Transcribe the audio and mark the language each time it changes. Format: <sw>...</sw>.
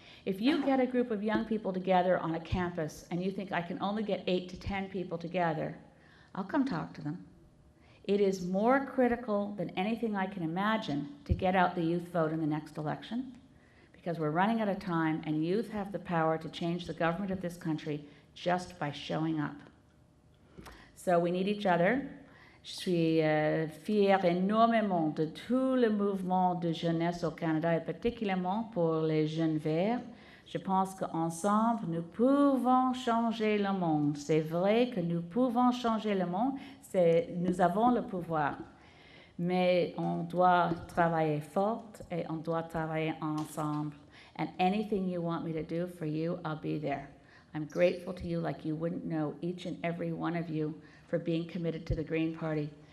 <en>If you get a group of young people together on a campus and you think I can only get 8 to 10 people together, I'll come talk to them. It is more critical than anything I can imagine to get out the youth vote in the next election, because we're running out of time and youth have the power to change the government of this country just by showing up. So we need each other.</en> <fr>Je suis fière énormément de tout le mouvement de jeunesse au Canada et particulièrement pour les jeunes verts. Je pense qu'ensemble, nous pouvons changer le monde. C'est vrai que nous pouvons changer le monde. Nous avons le pouvoir. Mais on doit travailler fort et on doit travailler ensemble.</fr> <en>And anything you want me to do for you, I'll be there. I'm grateful to you like you wouldn't know, each and every one of you, for being committed to the Green Party.</en>